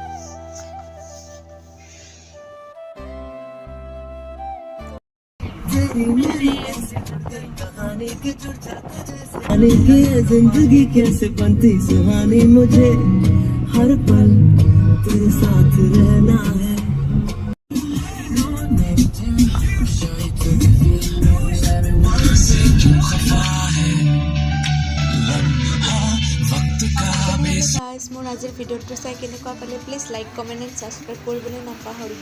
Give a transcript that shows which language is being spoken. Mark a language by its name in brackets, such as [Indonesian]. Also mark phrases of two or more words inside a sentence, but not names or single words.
[Hindi] जिंदगी कैसे बनती सुहानी, मुझे हर पल तेरे साथ रहना है। [Assamese] গাইজ মোৰ আজিৰ ভিডিঅ'টো চাই কেনেকুৱা পালে [English] please like comment and subscribe [Assamese] কৰিবলৈ নাপাহৰিব।